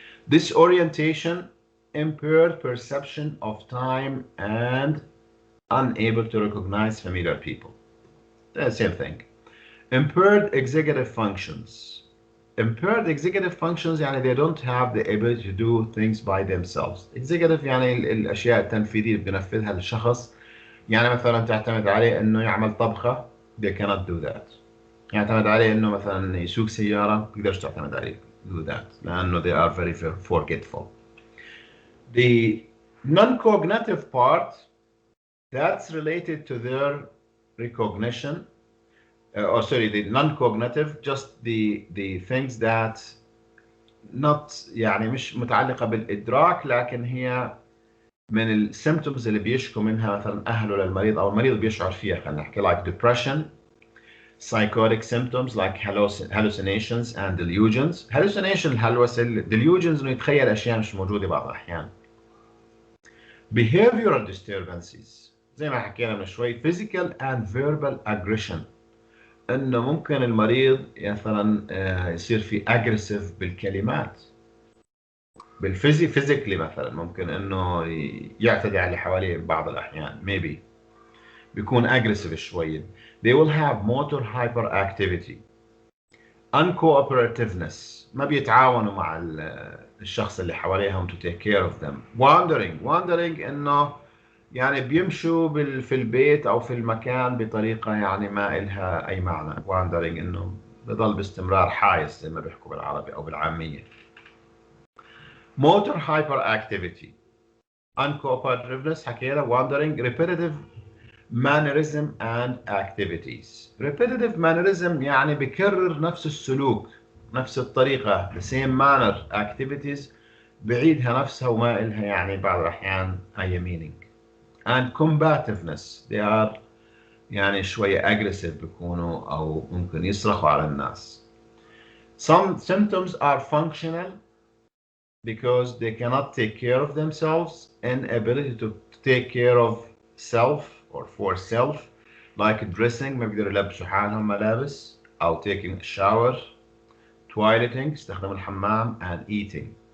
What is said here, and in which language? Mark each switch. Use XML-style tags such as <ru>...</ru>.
<en>Disorientation, impaired perception of time and unable to recognize familiar people. The same thing. Impaired executive functions. Impaired executive functions يعني they don't have the ability to do things by themselves.</en> <ar>Executive يعني الأشياء التنفيذية اللي بينفذها الشخص. يعني مثلا تعتمد عليه إنه يعمل طبخة.</ar> <en>They cannot do that.</en> <ar>يعتمد عليه إنه مثلا يسوق سيارة. بيقدرش تعتمد عليه</ar> <en>do that</en> <ar>لأنه</ar> <en>they are very forgetful. The non-cognitive part, that's related to their recognition, the non-cognitive, just the things that not</en> <ar>يعني مش متعلقة بالإدراك، لكن هي من السيمتومز اللي بيشكوا منها مثلا أهله للمريض أو المريض بيشعر فيها. خلينا نحكي</ar> <en>like depression, Psychotic symptoms like hallucinations and delusions.</en> <ar>Hallucination الهلوسة. Delusions إنه يتخيل أشياء مش موجودة بعض الأحيان. Behavioral disturbances زي ما حكينا من شوي.</ar> <en>Physical and verbal aggression</en> <ar>إنه ممكن المريض مثلا يصير في aggressive بالكلمات. physically مثلا ممكن إنه يعتدي على اللي حواليه بعض الأحيان.</ar> <en>Maybe</en> <ar>بيكون</ar> <en>aggressive</en> <ar>شوية.</ar> <en>They will have motor hyperactivity.</en> <ar>Uncooperativeness ما بيتعاونوا مع الشخص اللي حواليهم</ar> <en>to take care of them.</en> <ar>Wandering إنه يعني بيمشوا في البيت أو في المكان بطريقة يعني ما إلها أي معنى. Wandering إنه بضل باستمرار حايس زي ما بيحكوا بالعربي أو بالعامية.</ar> <en>Motor hyperactivity. Uncooperativeness حكينا. Wandering. Repetitive mannerism and activities.</en> <ar>Repetitive mannerism يعني بكرر نفس السلوك نفس الطريقة.</ar> <en>the same manner.</en> <ar>Activities بعيدها نفسها وما إلها يعني بعض الأحيان أي meaning.</ar> <en>And combativeness. They are</en> <ar>يعني شوية aggressive بيكونوا أو ممكن يصرخوا على الناس.</ar> <en>Some symptoms are functional because they cannot take care of themselves. Inability to take care of self or for self, like dressing</en> <ar>ما بيقدروا يلبسوا حالهم ملابس أو</ar> <en>taking a shower, toileting</en> <ar>استخدام الحمام,</ar> <en>and eating.</en>